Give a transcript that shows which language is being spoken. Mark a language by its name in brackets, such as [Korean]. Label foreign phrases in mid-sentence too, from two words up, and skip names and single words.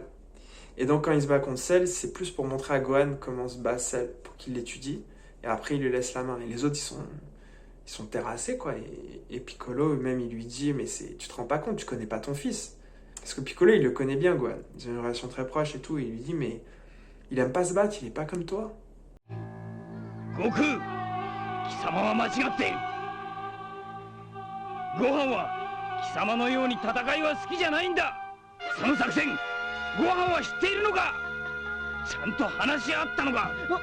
[French] Et donc quand il se bat contre Cell, c'est plus pour montrer à Gohan comment se bat Cell, pour qu'il l'étudie. Et après, il lui laisse la main. Et les autres, ils sont terrassés, quoi. Et Piccolo, même, il lui dit, mais tu te rends pas compte, tu connais pas ton fils. Parce que Piccolo, il le connaît bien, Gohan. Ils ont une relation très proche et tout. Et il lui dit, mais il aime pas se battre, il est pas comme toi. [Japanese] Goku, 貴様は間違っている。ご飯は貴様のように戦いは好きじゃないんだ。その作戦、ご飯は知っているのか。ちゃんと話し合ったのか。